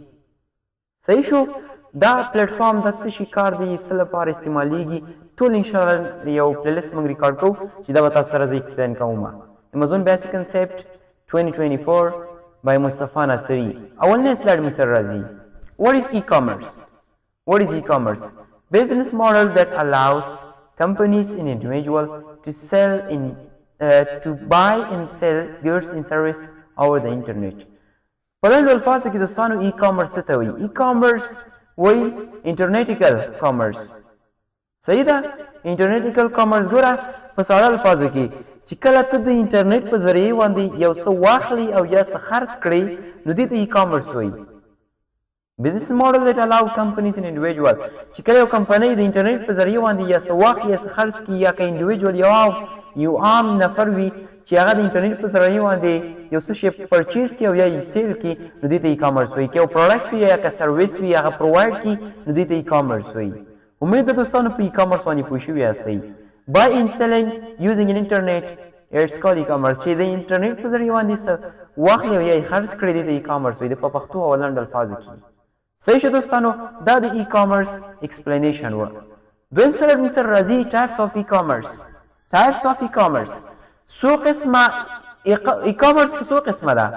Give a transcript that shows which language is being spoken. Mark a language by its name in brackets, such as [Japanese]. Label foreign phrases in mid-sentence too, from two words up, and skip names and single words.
[Pashto] صحیح شو؟ دا پلیټفارم د څه شي کار دی، څه لپاره استعمالیږي، ټول انشاءالله یو پلیلیسټ موږ ریکارډ کوو چې دا به تاسو سره زه ایکسپلین کوم. [English] Amazon basic concept 2024 by مصطفی ناصري. اولنی سلایډ موږ سره راځي. What is e-commerce? What is e-commerce? Business model that allows companies and individuals to sell to buy and sell goods and service over the internet. [Pashto] په لنډو الفاظو کې دوستانو e-commerce څه ته وایي؟ e-commerce وایي [English] internetical commerce. [Pashto] صحیح ده؟ [English] internetical commerce [Pashto] ګوره په ساده الفاظو کې چې کله ته د انټرنیټ په ذریعې باندې یو څه واخلي او یا څه خرڅ کړئ نو دې ته e-commerce وایي. [English] business model that allow companies and individual [Pashto] چې کله یو کمپنۍ د انټرنیټ په ذریعه باندې یا څه واخلي یا څه خرڅ کړي یا که انډیویجول یو عام نفر وي چې هغه د انټرنیټ په ذریعه باندې یو څه شی پرچیز کړي او یا یې سیل کړي نو دې ته ای کامرس وایي. که یو پروډکټ وي یا که سروس وي هغه پرووایډ کړي نو دې ته ای کامرس وایي. امید ده دوستانو په ای کامرس باندې پوه شوي یاستئ. [English] buy and selling using an internet it's called e-commerce. [Pashto] چې د انټرنیټ په ذریعه باندې څه واخلي او یا یې خرڅ کړي دې ته ای کامرس وایي. د په پښتو او لنډ الفاظو کې. صحیح شو دوستانو؟ دا د ای کامرس ایکسپلینیشن و. دویم سره موږ سره راځي [English] types of e-commerce. types of e-commerce [Pashto] څو قسمه ای کامرس په څو قسمه ده؟